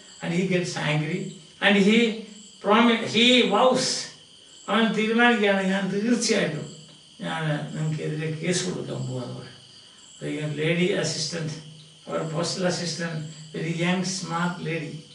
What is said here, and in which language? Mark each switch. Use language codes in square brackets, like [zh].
[en] And he gets angry and he vows. [ml] അവൻ തീരുമാനിക്കുകയാണ്, ഞാൻ തീർച്ചയായിട്ടും ഞാൻ നിങ്ങൾക്കെതിരെ കേസ് കൊടുക്കാൻ പോകാന്ന് പറയും. [en] Lady assistant, our postal assistant, very young, smart lady.